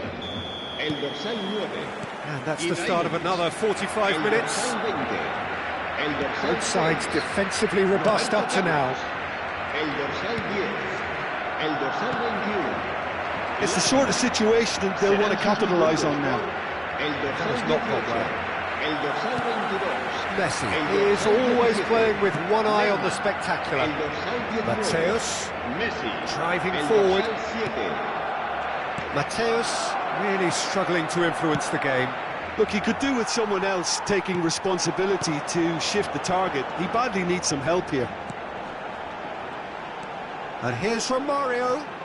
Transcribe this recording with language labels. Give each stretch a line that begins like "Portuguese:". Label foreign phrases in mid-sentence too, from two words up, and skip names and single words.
Spanish: El dorsal 9.
English: And that's the start of another 45 minutes. Both sides defensively robust up to now.
Spanish: El dorsal 10. El dorsal 21.
English: It's the sort of situation that they'll want to capitalise on now.
Spanish: El dorsal
English: Has not gone
Spanish: 18.
English: well.
Spanish: El dorsal 22.
English: Messi is always playing with one eye on the spectacular.
Spanish: El dorsal 19.
English: Mateus Messi. driving
Spanish: El
English: forward.
Spanish: dorsal 7.
English: Mateus really struggling to influence the game. Look, he could do with someone else taking responsibility to shift the target. He badly needs some help here. And here's Romario.